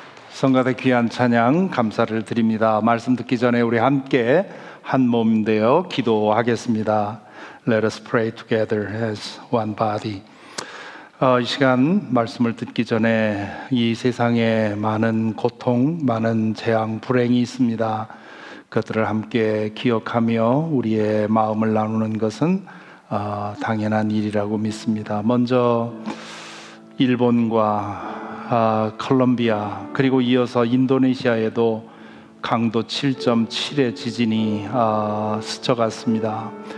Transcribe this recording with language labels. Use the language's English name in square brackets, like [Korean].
[Korean] 성가대 귀한 찬양 감사를 드립니다. 말씀 듣기 전에 우리 함께 한 몸 되어 기도하겠습니다. [English] Let us pray together as one body. [Korean] 이 시간 말씀을 듣기 전에 이 세상에 많은 고통, 많은 재앙, 불행이 있습니다. 그것들을 함께 기억하며 우리의 마음을 나누는 것은 당연한 일이라고 믿습니다. 먼저 일본과 콜롬비아 그리고 이어서 인도네시아에도 강도 7.7의 지진이 스쳐갔습니다.